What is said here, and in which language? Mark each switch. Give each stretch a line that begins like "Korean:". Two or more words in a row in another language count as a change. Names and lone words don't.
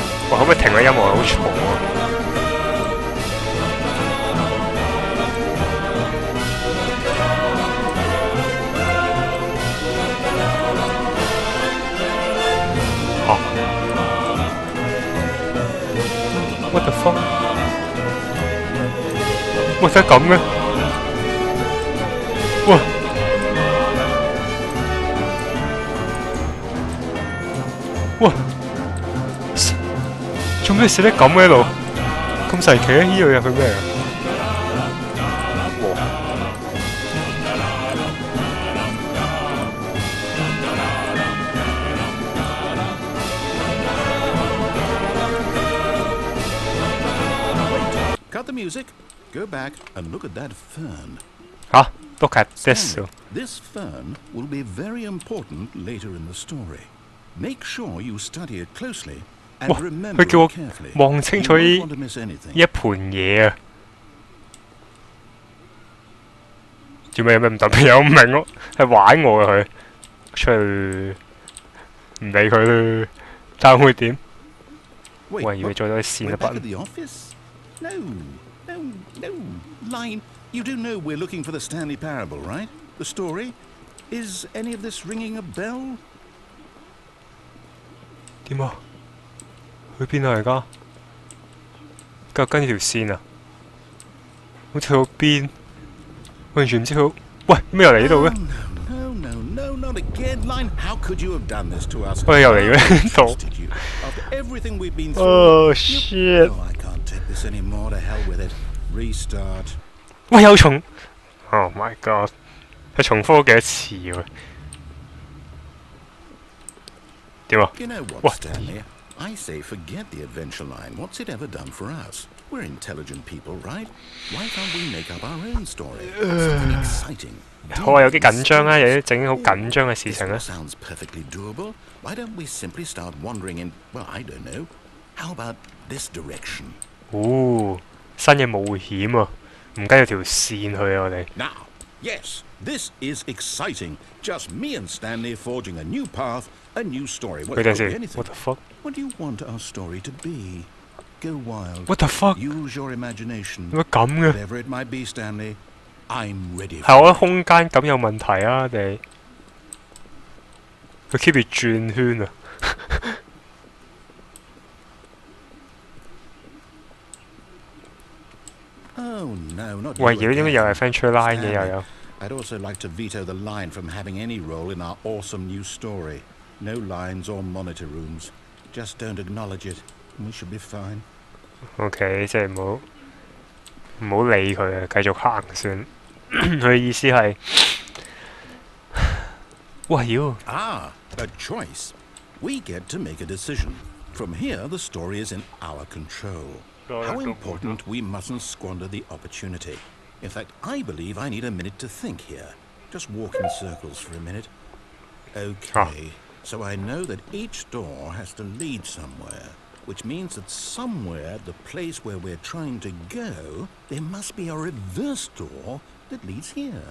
Cantonese: 哇！可唔可以停個音樂？好嘈啊！嚇 ！
English: What the fuck？
Cantonese: 哇！真係咁嘅？哇！哇！做咩寫得咁嘅喺度？咁神奇啊！呢度入去咩啊？哇！
English: Cut the music. Go back and look at that fern. Huh? Look at this. This fern will be very important later in the story. Make sure you study it closely and remember it carefully.
Cantonese: 望清楚呢一盤嘢啊！做咩有咩唔特別？有唔明咯，係玩我啊佢，出去唔理佢啦，睇下會點。喂，以為做到啲線啊筆。
English: No, Line, you do know we're looking for the Stanley Parable, right? The story? Is any of this ringing a bell?
Cantonese: 點啊？去邊啊而家？繼續跟條線啊？好似去到邊？完全唔知佢。喂，咩又嚟呢度嘅？
English: No, not again, Line. How could you have done this to us?
Cantonese: 喂，又嚟嘅呢度。
English: After everything we've been through. Oh shit! Oh, I can't take this anymore. To hell with it. Restart.
Cantonese: 喂，有重 ！
English: Oh my god！
Cantonese: 佢重複咗幾多次喎？點啊？
English: You know what, Stanley? I say forget the adventure line. What's it ever done for us? We're intelligent people, right? Why can't we make up our own story? Something exciting.
Cantonese: 好啊，有啲緊張啊，有啲整好緊張嘅事情啊。
English: Sounds perfectly doable. Why don't we simply start wandering in? Well, I don't know. How about this direction?
Cantonese: 哦，新嘅冒險啊！唔跟住條線去啊，我哋。
English: Now, yes, this is exciting. Just me and Stanley forging a new path, a new story. What, What the fuck? What do you want our story to be? Go wild. What the fuck? Use your imagination.
Cantonese: 點解咁嘅？
English: Whatever it might be, Stanley, I'm ready.
Cantonese: 係我覺得空間感有問題啊！定佢 keep 住轉圈啊！
English: Oh no, not you
Cantonese: 喂，妖點解
English: again.
Cantonese: 又係 Adventure Line 嘅又有？
English: I'd also like to veto the line from having any role in our awesome new story. No lines or monitor rooms. Just don't acknowledge it. We should be fine.
Cantonese: OK， 即係唔好理佢啊，繼續行算。佢意思係，喂妖！
English: Ah, a choice. We get to make a decision. From here, the story is in our control. How important we mustn't squander the opportunity. In fact, I believe I need a minute to think here. Just walk in circles for a minute. Okay, so I know that each door has to lead somewhere, which means that somewhere, the place where we're trying to go, there must be a reverse door that leads here.